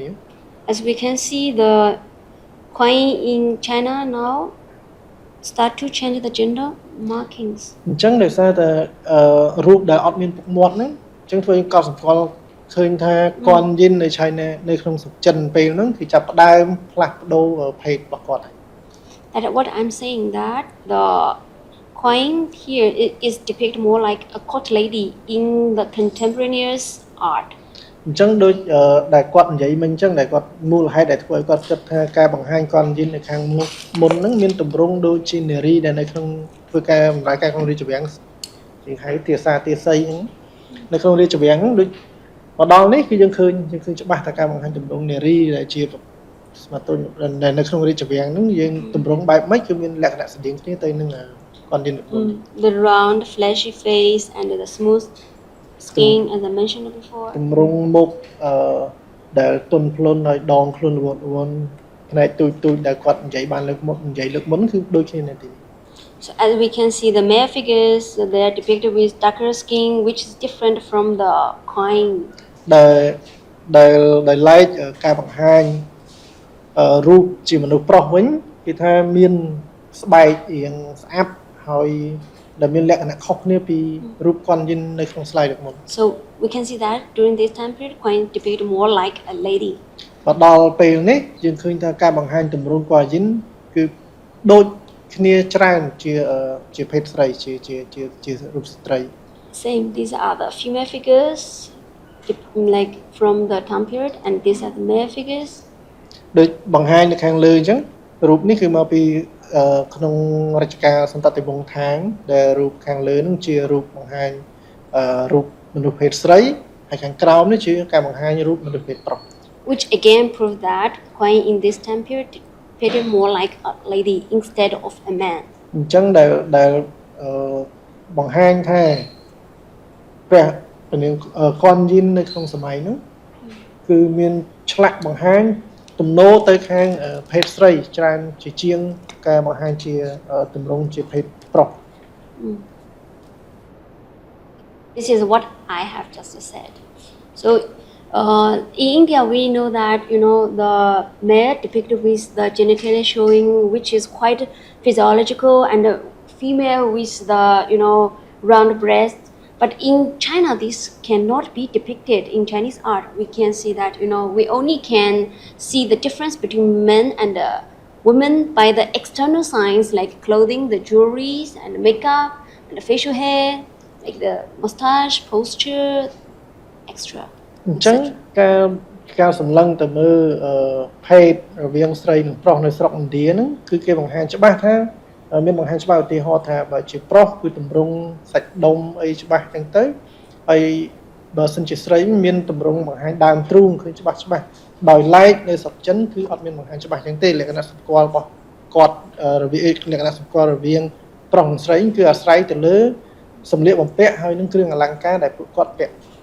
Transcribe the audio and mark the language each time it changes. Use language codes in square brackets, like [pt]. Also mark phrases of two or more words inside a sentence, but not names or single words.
[en] As we can see, the Kuan-yin in China now start to change the gender markings. [km] អញ្ចឹងដោយសារតែរូបដែលអត់មានពុកមាត់ហ្នឹងអញ្ចឹងធ្វើឲ្យកត់សម្គាល់ឃើញថា Kuan-yin នៅ China នៅក្នុងស្រុកចិនពេលហ្នឹងគឺចាប់ផ្ដើមផ្លាស់ប្ដូរភេទរបស់គាត់ហើយ [en] That what I'm saying that the Kuan-yin here is depicted more like a court lady in the contemporaneous art. [km] អញ្ចឹងដូចដែលគាត់និយាយមិញអញ្ចឹងដែលគាត់មូលហេតុដែលធ្វើឲ្យគាត់គិតថាការបង្ហាញKuan-yinនៅខាងមុនហ្នឹងមានទម្រង់ដូចជានារីដែលនៅក្នុងធ្វើការបម្រើការក្នុងរាជវាំងជាហៅទាសាទាសីហ្នឹងនៅក្នុងរាជវាំងហ្នឹងដូចមកដល់នេះគឺយើងឃើញច្បាស់ថាការបង្ហាញទម្រង់នារីដែលជាស្មាតនៅក្នុងរាជវាំងហ្នឹងយើងទម្រង់បែបម៉េចគឺមានលក្ខណៈស្តៀងគ្នាទៅនឹង Kuan-yin [en] The round fleshy face and the smooth skin as I mentioned before. [km] ទម្រង់មុខដែលទន់ភ្លន់ហើយដងខ្លួនល្វត់ល្វន់ផ្នែកទូចដែលគាត់និយាយបានលើកមុនគឺដូចគ្នានេះ [en] So as we can see, the male figures they are depicted with darker skin, which is different from the Kuan-yin. [km] ដែលឡែក ការបង្ហាញរូបជាមនុស្សប្រុសវិញគេថាមានស្បែករៀងស្អាប់ហើយដែលមានលក្ខណៈខុសគ្នាពីរូបKuan-yinនៅក្នុង slide មុន [en] So we can see that during this time period, Kuan-yin depicted more like a lady. [km] មកដល់ពេលនេះយើងឃើញថាការបង្ហាញទម្រង់Kuan-yinគឺដូចគ្នាច្រើនជាភេទស្រីជារូបស្ត្រី [en] Same, these are the female figures like from the time period and these are the male figures. [km] ដូចបង្ហាញនៅខាងលើអញ្ចឹងរូបនេះគឺមកពីក្នុងរជ្ជកាលសន្តតិវង្សថាងដែលរូបខាងលើនឹងជារូបបង្ហាញរូបមនុស្សភេទស្រីហើយខាងក្រោមនេះជាការបង្ហាញរូបមនុស្សភេទប្រុស [en] Which again prove that Kuan-yin in this time period depicted more like a lady instead of a man. [km] អញ្ចឹងដែលបង្ហាញថាព្រះនាងKuan-yinនៅក្នុងសម័យនោះគឺមានឆ្លាក់បង្ហាញទំនោរទៅខាងភេទស្រីច្រើនជាជាងការបង្ហាញជាទម្រង់ជាភេទប្រុស [en] This is what I have just said. So in India we know that the male depicted with the genitalia showing, which is quite physiological, and the female with the round breast, But in China, this cannot be depicted in Chinese art. We can see that, we only can see the difference between men and women by the external signs like clothing, the jewelries, and the makeup, and the facial hair, like the mustache, posture, extra. [km] អញ្ចឹងការសម្លឹងទៅមើលភេទរវាងស្រីនិងប្រុសនៅស្រុកឥណ្ឌាហ្នឹងគឺគេបង្ហាញច្បាស់ថាមានបង្ហាញច្បាស់ឧទាហរណ៍ថាបើជាប្រុសគឺទម្រង់សាច់ដុំអីច្បាស់អញ្ចឹងទៅហើយបើសិនជាស្រីមានទម្រង់បង្ហាញដើមទ្រូងឃើញច្បាស់ដោយឡែកនៅស្រុកចិនគឺអត់មានបង្ហាញច្បាស់អញ្ចឹងទេលក្ខណៈសម្គាល់របស់គាត់រវាងលក្ខណៈសម្គាល់រវាងប្រុសនិងស្រីគឺអាស្រ័យទៅលើសម្លៀកបំពាក់ហើយនឹងគ្រឿងអលង្ការដែលពួកគាត់ពាក់